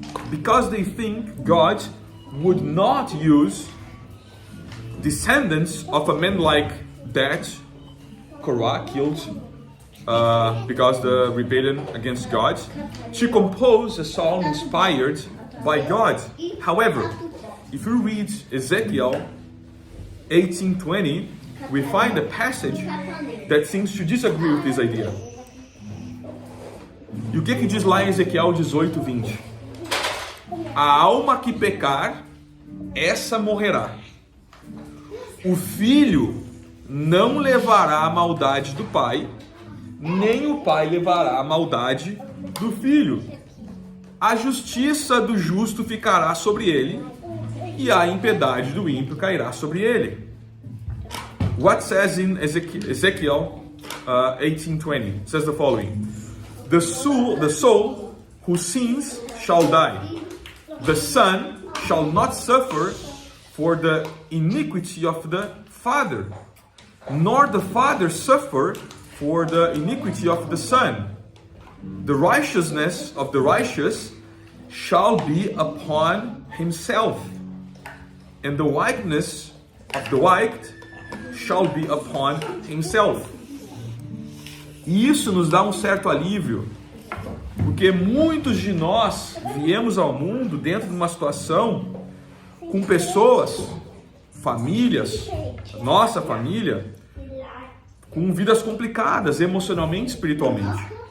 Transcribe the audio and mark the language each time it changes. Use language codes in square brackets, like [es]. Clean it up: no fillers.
[en] Because they think God would not use descendants of a man like that Korah killed because the rebellion against God, to compose a song inspired by God. However, if you read Ezekiel 18:20, we find a passage that seems to disagree with this idea. [pt] E o que diz lá em Ezequiel 18:20? A alma que pecar, essa morrerá. O filho não levará a maldade do pai, nem o pai levará a maldade do filho. A justiça do justo ficará sobre ele, e a impiedade do ímpio cairá sobre ele. [en] What says in Ezekiel 18:20? It says the following: the soul who sins shall die. The son shall not suffer for the iniquity of the father, nor the father suffer for the iniquity of the son. The righteousness of the righteous shall be upon himself, and the wickedness of the wicked shall be upon himself. [pt] E isso nos dá um certo alívio, porque muitos de nós viemos ao mundo dentro de uma situação com pessoas, famílias, nossa família, com vidas complicadas emocionalmente e espiritualmente.